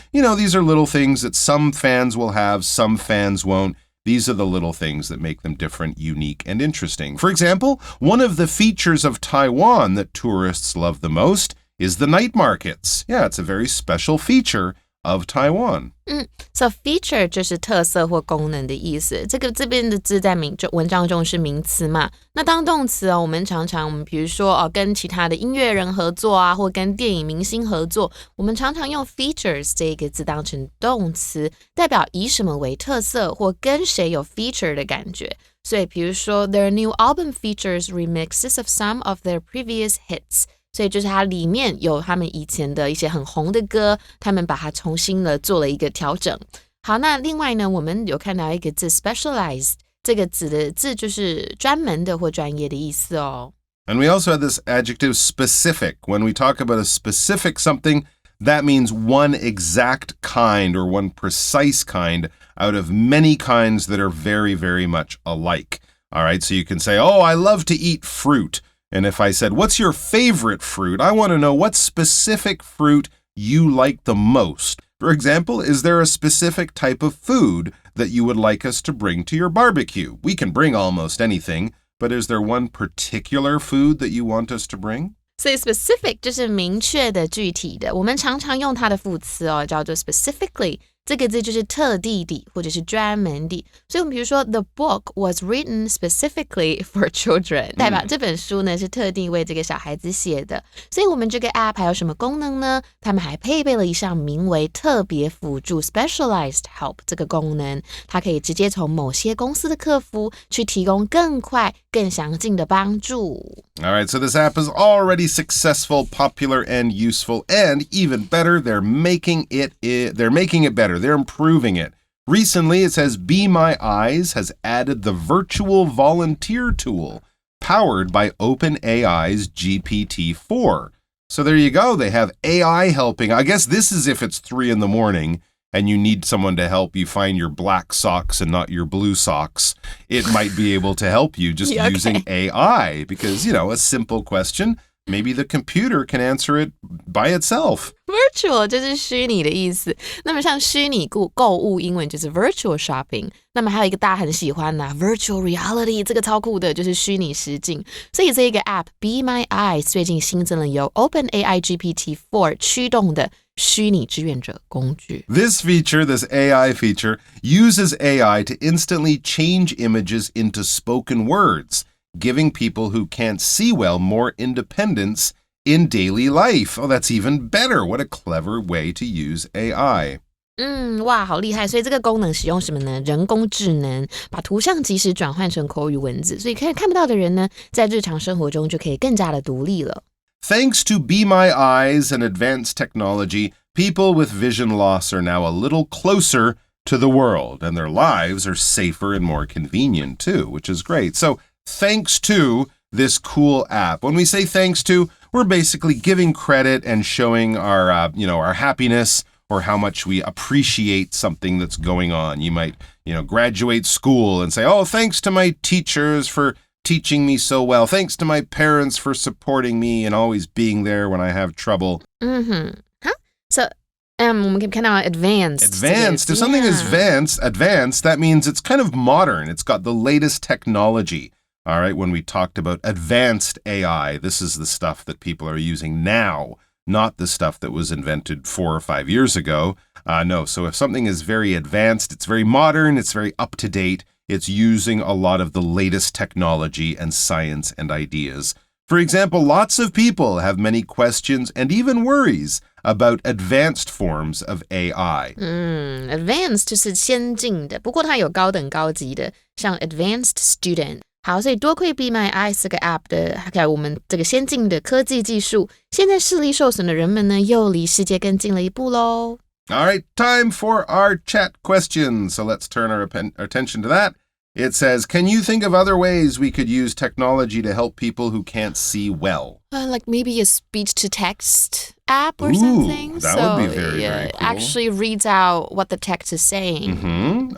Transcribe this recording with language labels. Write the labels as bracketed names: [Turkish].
[English] These are little things that some fans will have, some fans won't. These are the little things that make them different, unique, and interesting. For example, one of the features of Taiwan that tourists love the most is the night markets. Yeah, it's a very special feature of Taiwan. [Chinese] So feature 就是特色或功能的意思。这边的字在文章中是名词嘛？那当动词我们常常比如说跟其他的音乐人合作啊，或跟电影明星合作，我们常常用 features 这个字当成动词，代表以什么为特色，或跟谁有 feature 的感觉。所以比如说 [English] their new album features remixes of some of their previous hits。 [Chinese] 所以就是它里面有他们以前的一些很红的歌，他们把它重新的做了一个调整。好，那另外呢，我们有看到一个字 specialized， 这个字就是专门的或专业的意思哦。 [English] And we also have this adjective specific. When we talk about a specific something, that means one exact kind or one precise kind out of many kinds that are very, very much alike. All right, so you can say, oh, I love to eat fruit. And if I said, what's your favorite fruit? I want to know what specific fruit you like the most. For example, is there a specific type of food that you would like us to bring to your barbecue? We can bring almost anything, but is there one particular food that you want us to bring? [Chinese] 所以 specific 就是明确的、具体的，我们常常用它的副词叫做 specifically。这个字就是特地的或者是专门的，所以我们比如说 [English] The book was written specifically for children， [Chinese] 代表这本书呢是特地为这个小孩子写的。所以我们这个 app 还有什么功能呢？他们还配备了一项名为特别辅助 Specialized Help 这个功能，它可以直接从某些公司的客服去提供更快、更详尽的帮助。 [English] All right, so this app is already successful, popular, and useful, and even better, they're making it better. They're improving it. Recently, it says Be My Eyes has added the virtual volunteer tool powered by OpenAI's GPT-4. So there you go. They have AI helping. I guess this is if it's 3 in the morning. and you need someone to help you find your black socks and not your blue socks, it might be able to help you just using AI because, a simple question, maybe the computer can answer it by itself. [Chinese] Virtual 就是虚拟的意思。那么像虚拟购物，英文就是 virtual shopping。那么还有一个大家很喜欢的virtual reality， 这个超酷的，就是虚拟实境。所以这一个 app Be My Eyes 最近新增了由 OpenAI GPT-4 驱动的虚拟志愿者工具。 [English] This AI feature, uses AI to instantly change images into spoken words, giving people who can't see well more independence in daily life. Oh, that's even better. What a clever way to use AI. [Chinese] 哇，好厉害！所以这个功能使用什么呢？人工智能把图像即时转换成口语文字，所以看不到的人呢，在日常生活中就可以更加的独立了。 [English] Thanks to Be My Eyes and advanced technology, people with vision loss are now a little closer to the world, and their lives are safer and more convenient too, which is great. So, thanks to this cool app. When we say thanks to, we're basically giving credit and showing our, our happiness or how much we appreciate something that's going on. You might, graduate school and say, oh, thanks to my teachers for teaching me so well. Thanks to my parents for supporting me and always being there when I have trouble. [Chinese] So, 我们可以看到 advanced. [English] Advanced. If something is advanced, that means it's kind of modern. It's got the latest technology. All right, when we talked about advanced AI, this is the stuff that people are using now, not the stuff that was invented 4 or 5 years ago. No, so if something is very advanced, it's very modern, it's very up-to-date, it's using a lot of the latest technology and science and ideas. For example, lots of people have many questions and even worries about advanced forms of AI. [Chinese] Advanced 就是先进的，不过它有高等高级的，像 advanced student。好，所以多亏 Be My Eyes 这个 app 的，还有我们这个先进的科技技术，现在视力受损的人们呢，又离世界更近了一步喽。 [English] All right, time for our chat question. So let's turn our attention to that. It says, can you think of other ways we could use technology to help people who can't see well? Like maybe a speech-to-text app or something. That would be very cool. Actually reads out what the text is saying.